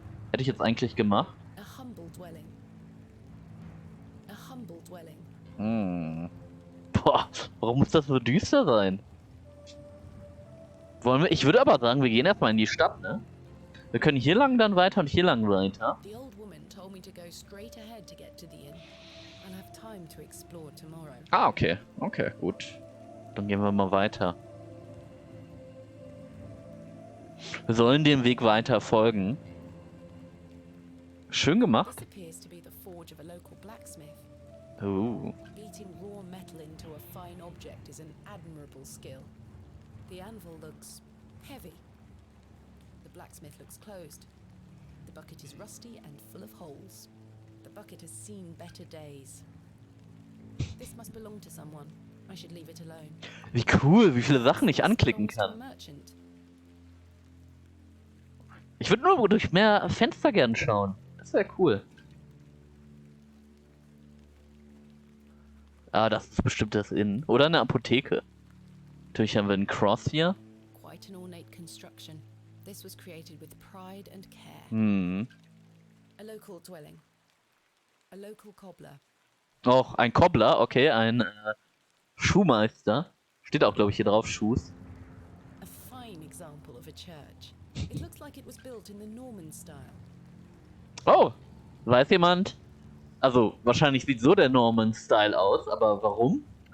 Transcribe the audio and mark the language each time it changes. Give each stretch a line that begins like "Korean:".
German: Hätte ich jetzt eigentlich gemacht.
English: A humble dwelling. A humble dwelling.
German: Boah, warum muss das so düster sein? Ich würde aber sagen, wir gehen erstmal in die Stadt, ne? Wir können hier lang dann weiter und hier lang weiter.
English: The old woman told me to go straight ahead to get to the inn. I'll have time to explore tomorrow.
German: Ah, okay. Okay, gut. Dann gehen wir mal weiter. Wir sollen dem Weg weiter folgen. Schön gemacht.
English: This appears to be the forge of a local blacksmith. Oh. Beating raw metal into a fine object is an admirable skill. The anvil looks heavy. The blacksmith looks closed. The bucket is rusty and full of holes. The bucket has seen better days. This must belong to someone. I should leave it alone.
German: Wie cool, wie viele Sachen ich
English: This
German: anklicken
English: belongs to a
German: kann.
English: merchant.
German: Ich würde nur durch mehr Fenster gern schauen. Das wäre cool. Ah, das ist bestimmt das Inn. Oder eine Apotheke. Natürlich haben wir einen Cross hier.
English: Quite an ornate construction. This was created with pride and care. A local dwelling. A local cobbler.
German: Auch ein Cobbler, okay, ein Schuhmeister. Steht auch, glaube ich, hier drauf, Schuhs.
English: A fine example of a church. It looks like it was built in the Norman style.
German: Oh, weiß jemand? Also, wahrscheinlich sieht so der Norman-Style aus, aber warum?